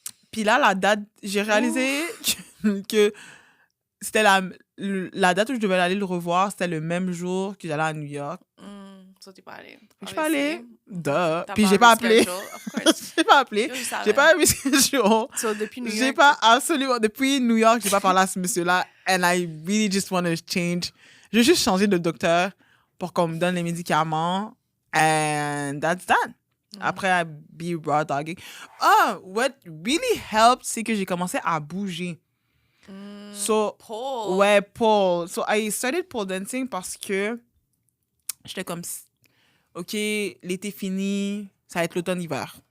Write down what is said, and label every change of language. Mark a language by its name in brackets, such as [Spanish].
[French] Puis là, la date, j'ai réalisé que c'était la date où je devais aller le revoir, c'était le même jour que j'allais à New York. Ça, t'es pas allé. Je suis pas allée. Puis j'ai pas appelé. J'ai pas appelé. J'ai pas vu ce jour. So, depuis New York. J'ai pas absolument. Depuis New York, j'ai pas parlé à ce monsieur-là. [English] And I really just want to change. [French] Je veux juste changer de docteur pour qu'on me donne les médicaments. [English] And that's that. [French] Après, [English] I be raw dogging. What really helped, [French] c'est que j'ai commencé à bouger. Pole. Ouais, pole. [English] So, I started pole dancing [French] parce que j'étais comme, OK, l'été fini, ça va être l'automne-hiver.